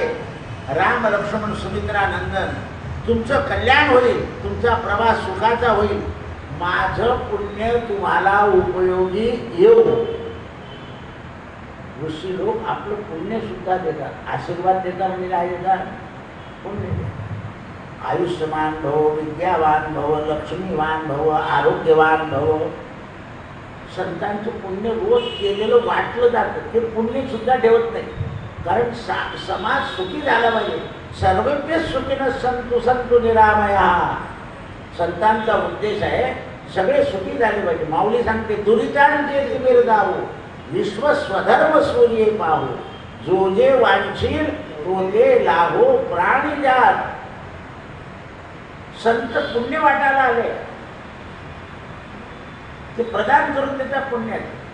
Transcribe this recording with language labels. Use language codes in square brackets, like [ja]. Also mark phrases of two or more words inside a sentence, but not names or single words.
[mr] राम लक्ष्मण सुमित्रा नंदन, तुमचं कल्याण होईल, तुमचा प्रवास सुखाचा होईल, माझं पुण्य तुम्हाला उपयोगी येऊ. ऋषी लोक आपलं पुण्य सुद्धा देतात. आशीर्वाद देतात म्हणजे काय देतात? पुण्य देतात. [sa] आयुष्यमान भव, विद्यावान भव, लक्ष्मीवान भव, आरोग्यवान भव. [mr] संतांचं पुण्य रोज केलेलं वाटलं जातं. ते पुण्य सुद्धा ठेवत नाही. कारण समाज सुखी झाला पाहिजे. [sa] सर्वज्ञ सुखीनं संतु संतु निरामया. [mr] संतांचा उद्देश आहे सगळे सुखी झाले पाहिजे. माऊली सांगते दुरितांचे बिरदावो, विश्व स्वधर्म सूर्ये पाहो, जो जे वांछील तो ते लाभो प्राणी जात. संत पुण्य वाटायला आले, ते प्रदान करून देतात पुण्यात.